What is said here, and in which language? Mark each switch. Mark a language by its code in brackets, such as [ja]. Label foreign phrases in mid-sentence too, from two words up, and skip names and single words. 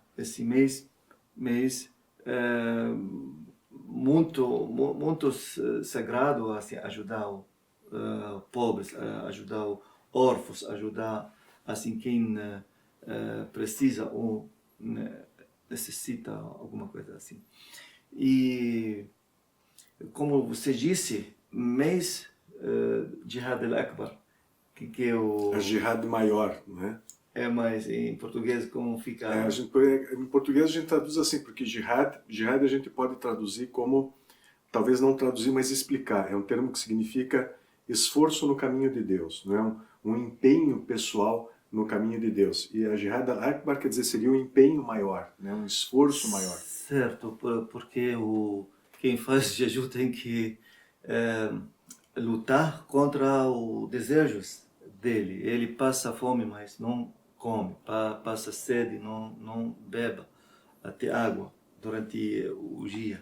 [pt] Esse mês muito sagrado assim, ajudar pobres, ajudar órfãos, ajudar assim quem precisa ou necessita alguma coisa assim. E como você disse, mês [ar] جهاد الأكبر, [pt] que é o... A jihad maior, não é? mas em português como fica... Em português a gente traduz assim, porque jihad a gente pode traduzir como, talvez não traduzir, mas explicar. É um termo que significa esforço no caminho de Deus, não é? Um empenho pessoal no caminho de Deus. E a [ar] جهاد الأكبر [pt] quer dizer, seria um empenho maior, né? Um esforço maior. Certo, porque quem faz jejum tem que lutar contra os desejos dele. Ele passa fome, mas não come. Passa sede, não beba até água durante o dia.